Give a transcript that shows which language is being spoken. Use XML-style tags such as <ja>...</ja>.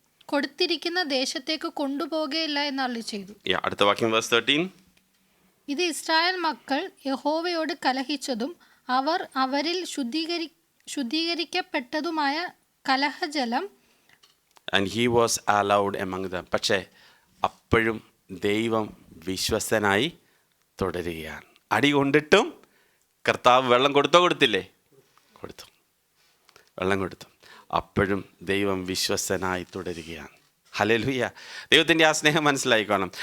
<ml>കൊടുത്തിരിക്കുന്ന ദേശത്തേക്ക് കൊണ്ടുപോകുകയില്ല എന്ന് അരുളി ചെയ്തു. അടുത്ത വാക്യം വേഴ്സ് 13. ഇത് ഇസ്രായേൽ മക്കൾ യഹോവയോട് കലഹിച്ചതും അവർ അവരിൽ ശുദ്ധീകരിക്കപ്പെട്ടതുമായ കലഹജലം</ml> <en>And he was allowed among them.</en> <ml>പക്ഷേ അപ്പോഴും ദൈവം വിശ്വസ്തനായി തുടരുകയാണ്. അടി കൊണ്ടിട്ടും കർത്താവ് വെള്ളം കൊടുത്തില്ലേ? കൊടുത്തു, വെള്ളം കൊടുത്തു. അപ്പോഴും ദൈവം വിശ്വസ്തനായി തുടരുകയാണ്. ഹല്ലേലൂയ. ദൈവത്തിൻ്റെ ആ സ്നേഹം മനസ്സിലായിക്കോണം.</ml>